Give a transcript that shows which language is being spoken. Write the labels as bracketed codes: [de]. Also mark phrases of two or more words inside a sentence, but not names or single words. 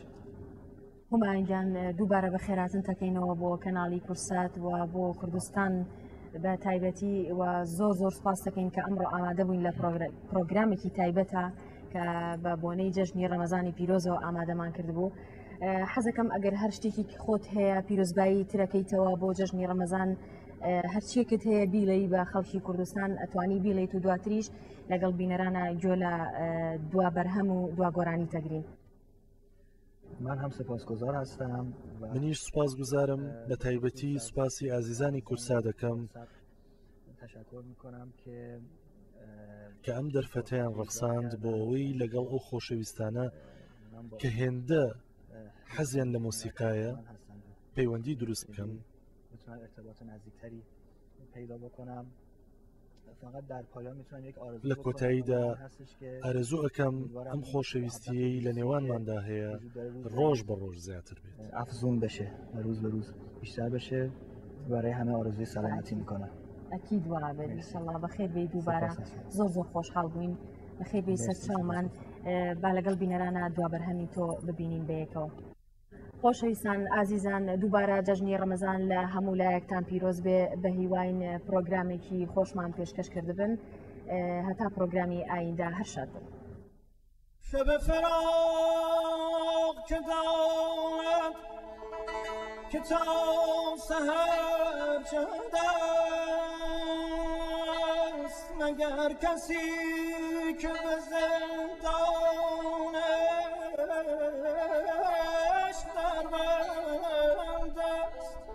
[ckb] هومانجان دووبارە بە خێراتن تەکەینەوە بۆ کەناڵی کورسات و بۆ کوردستان بە تایبەتی و زۆر سپاس دەکەین کە ئەمڕۆ ئامادە بووین لە پرۆگرامێکی تایبەتە کە بە بۆنەی جەژنی ڕەمەزانی پیرۆزەوە ئامادەمان کردبوو حەزەکەم ئەگەر هەر شتێکی خۆت هەیە پیرۆزبایی ترەکەیتەوە بۆ جەژنی ڕەمەزان هەرچیەکت هەیە بیڵەی بە خەڵکی کوردستان ئەتوانی بیڵیت و دواتریش لەگەڵ بینەرانە جۆ لە دوا بەرهەم و دوا گۆرانی تەگرین [fa] من هم سپاسگزار هستم [ckb] منیش سپاسگزارم بە تایبەتی سوپاسی ئازیزانی کورسا دەکەم [fa] تشکر میکنم [ckb] کە ئەم دەرفەتیان ڕەخساند بۆ ئەوەی لەگەڵ ئەو خۆشەویستانە کە هێندە حەزیان لە مۆسیقایە پەیوەندی دروست بکەم [fa] ارتباط نزدیکتری پیدا بکنم فقط در پایان میتونم یک [ckb] لە کۆتاییدا ئارەزوو ئەەکەم ئەم خۆشەویستیەی لە نێوانماندا هەیە ڕۆژ بە ڕۆژ زیاتر بێت [fa] ئەفزون بشه روز به روز بیشتر بشه برای همه آرزوی سلامتی میکنم [ckb] ئەکید وا بێت ئینشەڵڵا بەخێر بێ دووبارە زۆر خۆشحاڵ بووین بەخێر بێ سەرچاومان با لەگەڵ بینەرانە دوا بەرهەمی تۆ ببینین بەیەکەوە خۆشەویستان ئازیزان دووبارە جەژنی ڕەمەزان لە هەموو لایەکتان پیرۆز بێ بە هیواین پرۆگرامێکی خۆشمان پێشکەش کردبن هەتا پرۆگرامی ئایندا هەر شاد بن. [fa] شب فراق که دارد که تا سحر چند است مگر کسی که به زندانش در بند است.